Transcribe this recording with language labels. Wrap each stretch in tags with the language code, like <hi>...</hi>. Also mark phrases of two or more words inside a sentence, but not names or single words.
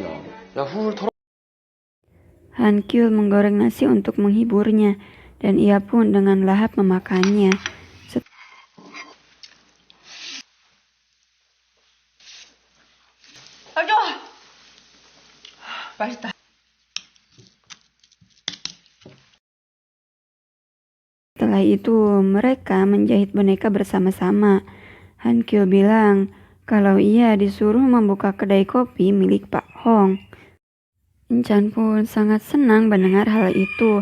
<ko>야, 훌 털어.</ko> <id>Han Kyul menggoreng nasi untuk menghiburnya dan ia pun dengan lahap memakannya.</id> <ko>아저 맛있다.</ko> <id>Setelah itu mereka menjahit boneka bersama-sama. Han Kyul bilang kalau ia disuruh membuka kedai kopi milik Pak Hong. Chan pun sangat senang mendengar hal itu.</id>